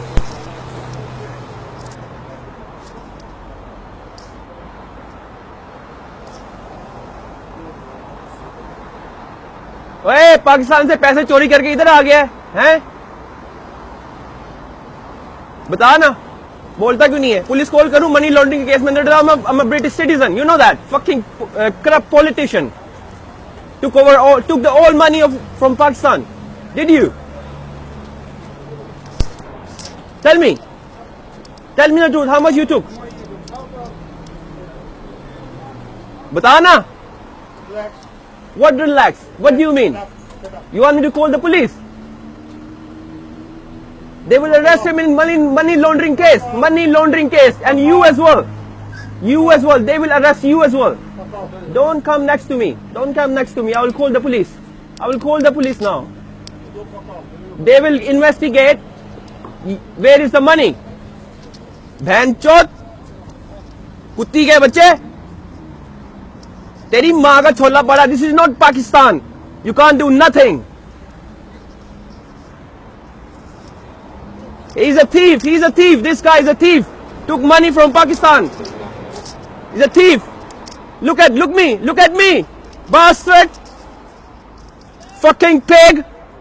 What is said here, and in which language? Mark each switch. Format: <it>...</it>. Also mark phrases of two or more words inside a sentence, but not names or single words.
<hi>ओए, पाकिस्तान से पैसे चोरी करके इधर आ गया है? बता ना, बोलता क्यों नहीं है? पुलिस कॉल करूं</hi> <en>money laundering</en> <hi>के केस में?</hi> <en>I'm a British citizen, you know that. Fucking corrupt politician took the all money from Pakistan. Did you? Tell me the truth. How much you took?</en> <hi>बता ना.</hi> <en>What relax? What do you mean? You want me to call the police? They will arrest him in money laundering case. Money laundering case. And you as well. You as well. They will arrest you as well. Don't come next to me. Don't come next to me. I will call the police. I will call the police now. They will investigate. Where is the money?</en> <hi>बहन चोद, कुत्ती के बच्चे, तेरी माँ का छोला पड़ा.</hi> <en>This is not Pakistan. You can't do nothing. He's a thief. He's a thief. This guy is a thief. Took money from Pakistan. He's a thief. Look at me. Look at me. Bastard. Fucking pig.</en>